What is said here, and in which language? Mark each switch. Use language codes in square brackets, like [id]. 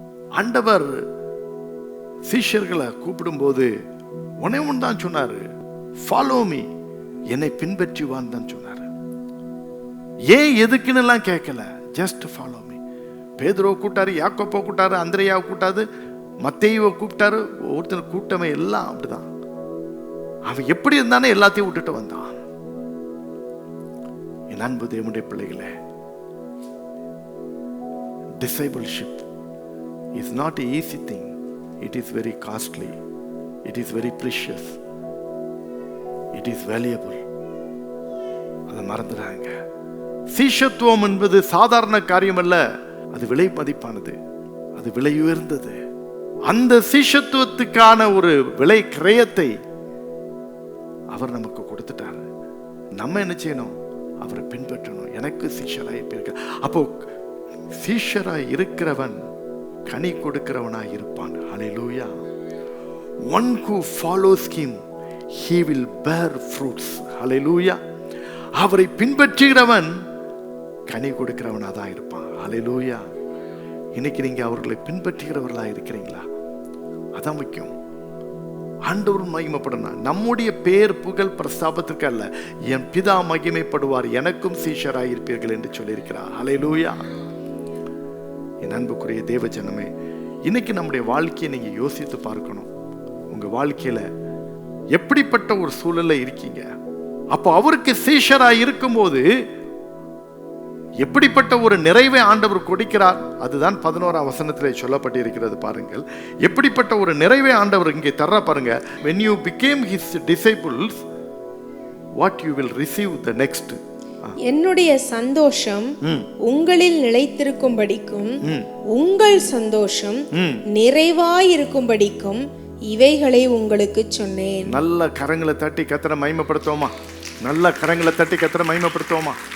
[ta] ஆண்டவர் சீஷர்களை கூப்பிடும்போது ஒன்னே ஒன்று தான் சொன்னாரு, [en] follow me, [ta] என்னை பின்பற்றுவான்னு தான் சொன்னாரு. ஏன் எதுக்குன்னு எல்லாம் கேட்கல, [en] Just follow me. [ta] பேதுருவை கூப்பிட்டாரு, யாக்கோப்பை கூப்பிட்டாரு, அந்திரேயாவை கூப்பிட்டாரு, மத்தேயுவை கூப்பிட்டாரு. ஒருத்தர் கூட்டமே எல்லாம் அப்படிதான். அவன் எப்படி இருந்தானே எல்லாத்தையும் விட்டுட்டு வந்தான். என் அன்பு தேவனுடைய பிள்ளைகளே, [en] discipleship is not an easy thing. It is very costly. It is very precious. It is valuable. [ta] அதை மறந்துடாங்க. சீஷத்துவம் என்பது சாதாரண காரியம் அல்ல, அது விலை மதிப்பானது, அது விலை உயர்ந்தது. அந்த சீஷத்துவத்துக்கான ஒரு விலை கிரயத்தை அவர் நமக்கு கொடுத்துட்டாரு. நம்ம என்ன செய்யணும்? அவரை பின்பற்றணும். எனக்கு சீஷராய் இருக்க. அப்போ சீஷராய் இருக்கிறவன் கனி கொடுக்கிறவனாய் இருப்பான். ஹல்லேலூயா. [en] One who follows him, he will bear fruits. [ta] ஹல்லேலூயா. அவரை பின்பற்றுகிறவன் கனி கொடுக்கிறவனா தான் இருப்பான். ஹல்லேலூயா. இன்னைக்கு நீங்க அவர்களை பின்பற்றுகிறவர்களா இருக்கிறீங்களா? அதான் முக்கியம். ஆண்டவர் மகிமைப்படணும். நம்முடைய பேர் புகழ் பிரஸ்தாபத்திற்கு அல்ல, என் பிதா மகிமைப்படுவார், எனக்கும் சீஷராயிருப்பீர்கள் என்று சொல்லியிருக்கிறார். ஹல்லேலூயா. என் அன்புக்குரிய தேவ ஜனமே, இன்னைக்கு நம்முடைய வாழ்க்கையை நீங்க யோசித்து பார்க்கணும். உங்க வாழ்க்கையில எப்படிப்பட்ட ஒரு சூழல்ல இருக்கீங்க? அப்போ அவருக்கு சீஷராய் இருக்கும்போது எப்படிப்பட்ட ஒரு நிறைவை ஆண்டவர் கொடுக்கிறார். அதுதான் 11ஆம் வசனத்திலே சொல்லப்பட்டிருக்கிறது. பாருங்கள், எப்படிப்பட்ட ஒரு நிறைவை ஆண்டவர் இங்கே தர்ற பாருங்க. [en] when you became his disciples, what you will receive the next. [ta] என்னுடைய சந்தோஷம் உங்களில் நிலைத்திருக்கும்படிக்கும் உங்கள் சந்தோஷம் நிறைவாயிருக்கும்படிக்கும் இவைகளை உங்களுக்கு சொன்னேன். நல்ல கரங்களை தட்டி கர்த்தரை மகிமைப்படுத்துவோமா? நல்ல கரங்களை தட்டி கர்த்தரை மகிமைப்படுத்துவோமா?